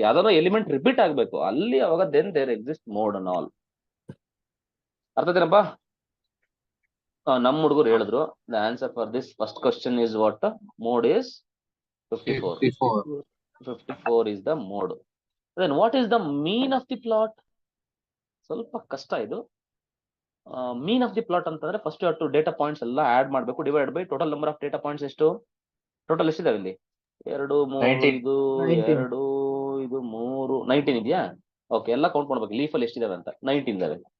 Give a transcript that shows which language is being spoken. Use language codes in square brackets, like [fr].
[kn] ಯಾವ್ದಾದ್ರು element repeat ಆಗ್ಬೇಕು ಅಲ್ಲಿ, ಅವಾಗ [en] Then there exist mode and all. [kn] ಅರ್ಥ ಆಯ್ತೇನಪ್ಪ? ನಮ್ಮ ಹುಡುಗರು ಹೇಳಿದ್ರು, [en] The answer for this first question is what? Mode is 54. 54 is the mode. Then what is the mean of the plot? [kn] ಸ್ವಲ್ಪ ಕಷ್ಟ ಇದು. [en] mean of the plot ಅಂತಂದ್ರೆ first you have to data points [kn] ಎಲ್ಲ add ಮಾಡಬೇಕು, [en] Divide by total number of data points. [kn] ಎಷ್ಟು total ಎಷ್ಟಿದಾವೆ ಇಲ್ಲಿ? 2, 3, ಇದು 2, ಇದು 3, 19 ಇದೆಯಾ? ಓಕೆ, ಎಲ್ಲ ಕೌಂಟ್ ಮಾಡ್ಬೇಕು. ಲೀಫ್ ಅಲ್ಲಿ ಎಷ್ಟಿದಾವೆ ಅಂತ. 19 ಇದಾವೆ.